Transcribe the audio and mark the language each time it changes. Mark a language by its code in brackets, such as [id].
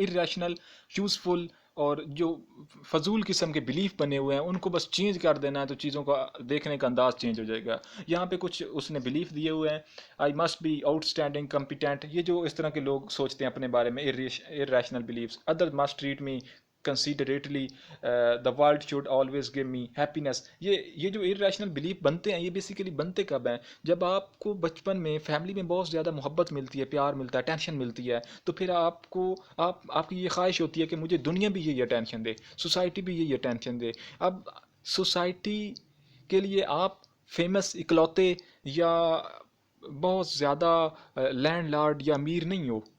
[ur] irrational useful اور جو فضول قسم کے بلیف بنے ہوئے ہیں ان کو بس چینج کر دینا ہے تو چیزوں کا دیکھنے کا انداز چینج ہو جائے گا. یہاں پہ کچھ اس نے بلیف دیے ہوئے ہیں. [en] I must be outstanding competent, [ur] یہ جو اس طرح کے لوگ سوچتے ہیں اپنے بارے میں irrational beliefs. [en] Other must treat me considerately, the world should always give me happiness. [ur] یہ جو irrational belief بنتے ہیں، یہ بیسیکلی بنتے کب ہیں؟ جب آپ کو بچپن میں فیملی میں بہت زیادہ محبت ملتی ہے، پیار ملتا ہے، ٹینشن ملتی ہے، تو پھر آپ کو آپ کی یہ خواہش ہوتی ہے کہ مجھے دنیا بھی یہی اٹینشن دے، سوسائٹی بھی یہی اٹینشن دے. اب سوسائٹی کے لیے آپ فیمس، اکلوتے، یا بہت زیادہ لینڈ لارڈ یا امیر نہیں ہو.